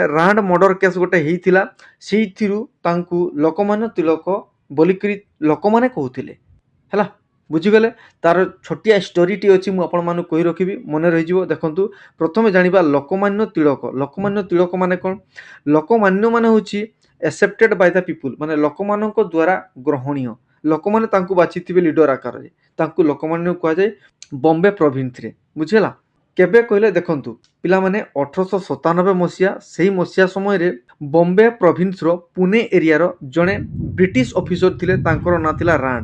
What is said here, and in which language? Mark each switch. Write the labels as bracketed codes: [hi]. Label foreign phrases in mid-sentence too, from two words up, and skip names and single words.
[or] ରାଣ୍ଡ [en] murder case [or] ଗୋଟେ ହେଇଥିଲା, ସେଇଥିରୁ ତାଙ୍କୁ ଲୋକମାନ୍ୟ ତିଳକ ବୋଲିକରି ଲୋକମାନେ କହୁଥିଲେ ହେଲା। ବୁଝିଗଲେ? ତାର ଛୋଟିଆ ଷ୍ଟୋରିଟି ଅଛି, ମୁଁ ଆପଣମାନଙ୍କୁ କହି ରଖିବି, ମନେ ରହିଯିବ। ଦେଖନ୍ତୁ ପ୍ରଥମେ ଜାଣିବା ଲୋକମାନ୍ୟ ତିଳକ। ଲୋକମାନ୍ୟ ତିଳକ ମାନେ କ'ଣ? ଲୋକମାନ୍ୟ ମାନେ ହେଉଛି [en] accepted by the people, [or] ମାନେ ଲୋକମାନଙ୍କ ଦ୍ୱାରା ଗ୍ରହଣୀୟ। ଲୋକମାନେ ତାଙ୍କୁ ବାଛିଥିବେ ଲିଡର ଆକାରରେ, ତାଙ୍କୁ ଲୋକମାନ୍ୟ କୁହାଯାଏ ବମ୍ବେ ପ୍ରୋଭିନ୍ସରେ। ବୁଝିଗଲା? କେବେ କହିଲେ ଦେଖନ୍ତୁ ପିଲାମାନେ 1897 ମସିହା, ସେହି ମସିହା ସମୟରେ ବମ୍ବେ ପ୍ରୋଭିନ୍ସର ପୁନେ ଏରିଆର ଜଣେ [en] British officer [or] ଥିଲେ, ତାଙ୍କର ନାଁ ଥିଲା ରାଣ୍ଡ।